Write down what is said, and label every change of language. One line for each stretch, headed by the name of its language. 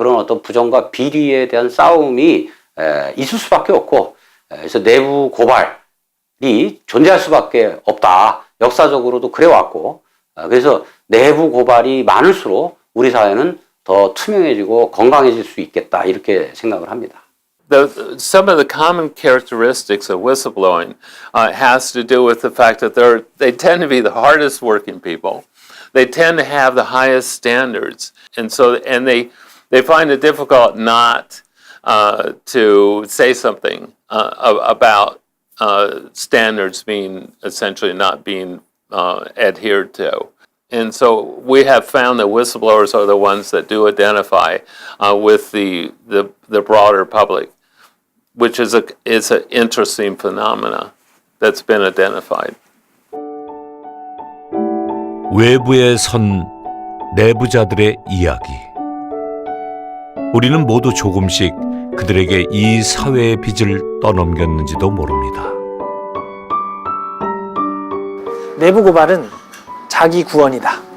Korean: 그런 어떤 부정과 비리에 대한 싸움이 있을 수밖에 없고, 그래서 내부 고발이 존재할 수밖에 없다. 역사적으로도 그래왔고, 그래서 내부 고발이 많을수록 우리 사회는 더 투명해지고 건강해질 수 있겠다 이렇게 생각을 합니다.
English: Some of the common characteristics of whistleblowing has to do with the fact that they tend to be the hardest working people. They tend to have the highest standards, and they find it difficult not to say something about standards being essentially not being adhered to. And so we have found that whistleblowers are the ones that do identify with the broader public, which is an interesting phenomena that's been identified.
Korean: 외부에 선 내부자들의 이야기. 우리는 모두 조금씩 그들에게 이 사회의 빚을 떠넘겼는지도 모릅니다. 내부 고발은 자기 구원이다.